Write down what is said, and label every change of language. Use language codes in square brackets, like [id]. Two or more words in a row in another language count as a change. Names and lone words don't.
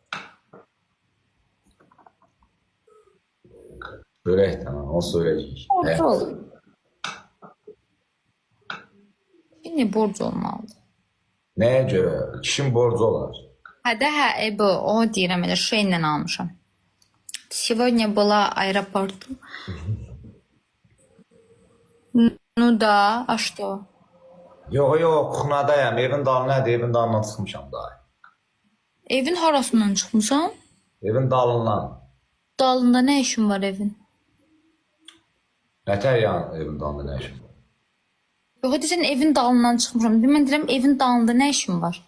[az] Örəkdən, olsa örəcəyik. Borcu olur. Yine borcu olmalıdır. Nəyə görə? Kişinin borcu olar. Bu o deyirəm elə şeylə almışam. [ru] Сегодня была аэропорту. Ну да, а что? [az] Yox, kuxnadayım. Evin dalındadır, evin dalından çıxmışam daha. Evin harasından çıxmısan? Evin dalından. Dalında nə işin var evin? Nətər yəni evin dalında nə işin var? Yox, deyirsən evin dalından çıxmışam. Mən deyirəm evin dalında nə işin var?